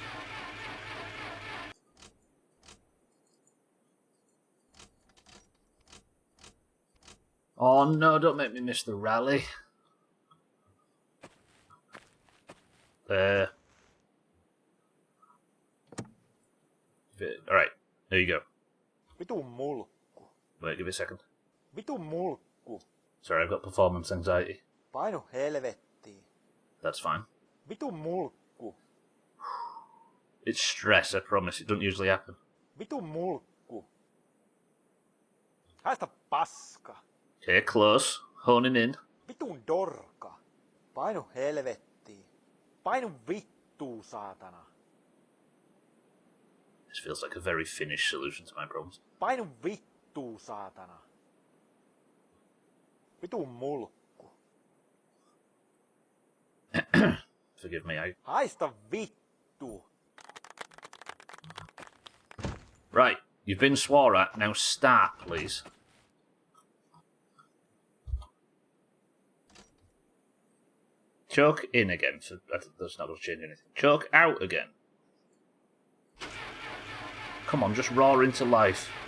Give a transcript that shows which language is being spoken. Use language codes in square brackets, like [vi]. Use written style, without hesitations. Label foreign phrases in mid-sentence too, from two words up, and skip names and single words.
[en] Oh no, don't make me miss the rally. There. Alright, there you go. [fi] Vitun mulkku. [en] Wait, give me a second. [fi] Vitun mulkku. [en] Sorry, I've got performance anxiety. [fi] Painu helvettiin. [en] That's fine. [fi] Vitun mulkku. [en] It's stress, I promise. It doesn't usually happen. [fi] Vitun mulkku. Haista paska. [en] Okay, close. Honing in. [fi] Vitun dorka. Painu helvettiin. Painu vittuu, saatana. [en] This feels like a very Finnish solution to my problems. [fi] Painu vittuu, saatana. Vitun mulkku. [en] Forgive me, [fi] Haista vittu. [en] Right, you've been swore at. Now start, please. Choke in again. So that's not going to change anything. Choke out again. Come on, just roar into life.